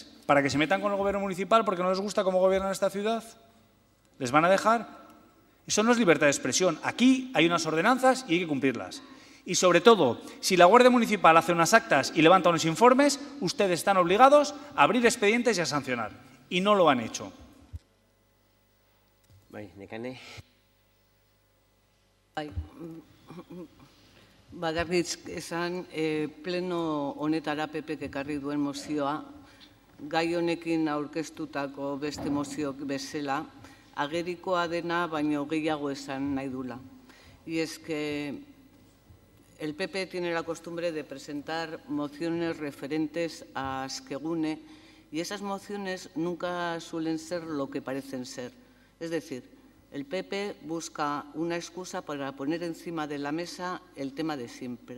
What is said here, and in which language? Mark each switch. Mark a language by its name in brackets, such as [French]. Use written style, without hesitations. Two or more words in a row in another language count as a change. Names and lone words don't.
[Spanish] ¿Para que se metan con el gobierno municipal porque no les gusta cómo gobiernan esta ciudad? ¿Les van a dejar? Eso no es libertad de expresión. Aquí hay unas ordenanzas y hay que cumplirlas. Y sobre todo, si la Guardia Municipal hace unas actas y levanta unos informes, ustedes están obligados a abrir expedientes y a sancionar. Y no lo han hecho. [Basque] Nekane. Bakarrik esan, pleno honetara PPk ekarri duen mozioa, gai honekin aurkeztutako beste moziok bezala, agerikoa dena baino gehiago esan nahi dula. [Spanish] Y es que el PP tiene la costumbre de presentar mociones referentes a Askegunea y esas mociones nunca suelen ser lo que parecen ser. Es decir, el PP busca una excusa para poner encima de la mesa el tema de siempre.